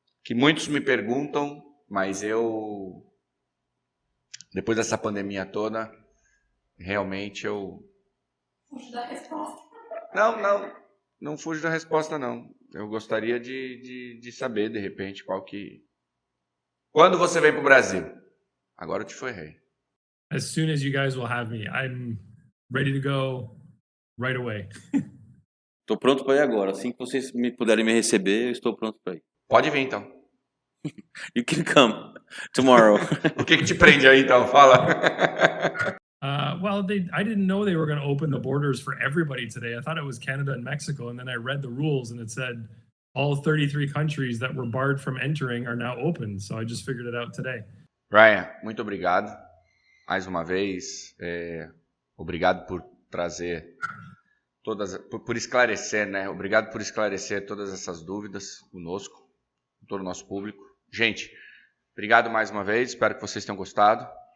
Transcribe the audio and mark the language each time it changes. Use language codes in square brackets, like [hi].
[pt] que muitos me perguntam, mas eu, depois dessa pandemia toda, realmente eu... Fujo da resposta. Não fujo da resposta, não. Eu gostaria de saber, de repente, Quando você vem pro Brasil? Agora eu te ferrei. [en] As soon as you guys will have me, I'm ready to go right away. [pt] Estou pronto para ir agora. Assim que vocês puderem me receber, eu estou pronto para ir. Pode vir, então. [en] You can come tomorrow. [pt] O que te prende aí, então? Fala. [en] Well, I didn't know they were going to open the borders for everybody today. I thought it was Canada and Mexico, and then I read the rules, and it said all 33 countries that were barred from entering are now open. So I just figured it out today. [pt] Ryan, muito obrigado. Mais uma vez, obrigado por trazer por esclarecer, né? Obrigado por esclarecer todas essas dúvidas conosco, com todo o nosso público. Gente, obrigado mais uma vez, espero que vocês tenham gostado.